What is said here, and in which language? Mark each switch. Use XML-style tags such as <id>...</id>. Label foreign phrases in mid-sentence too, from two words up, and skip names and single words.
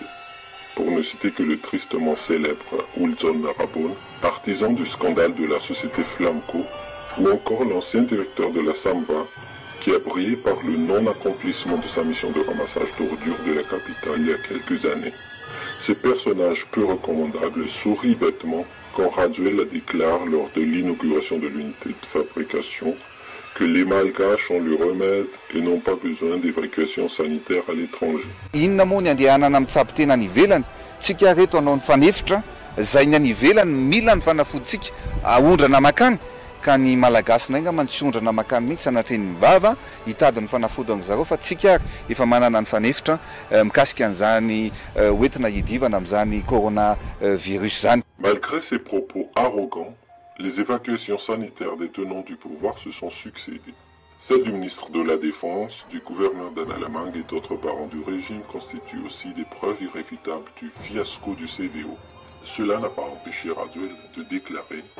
<fr>Pour ne citer que le tristement célèbre Ulzon Rabon, artisan du scandale de la société Flamco, ou encore l'ancien directeur de la Samva, qui a brillé par le non-accomplissement de sa mission de ramassage d'ordures de la capitale il y a quelques années. Ces personnages peu recommandables sourient bêtement quand Radziwiłł déclare lors de l'inauguration de l'unité de fabrication que les Malgaches ont le remède et n'ont pas besoin d'évacuation sanitaire à l'étranger.</fr> <mg>Inona moa ny andehanana amin'ny tsapitena any ivelany, tsika reto anao ny fanefitra, zay ny any ivelany mila ny fanafoditsika, aondrana makany, ka ny malagasy nanga mantsondrana makany mihitsy sanatria ny vava hitady ny fanafodana zareo fa tsika efa manana ny fanefitra mikasika an'izany hoentina hidivana amin'izany coronavirus zany.</mg> <fr>Malgré ces propos arrogants, les évacuations sanitaires des tenants du pouvoir se sont succédées. Celle du ministre de la Défense, du gouverneur d'Analamangue et d'autres parents du régime constituent aussi des preuves irréfutables du fiasco du CVO. Cela n'a pas empêché Raduel de déclarer «</fr>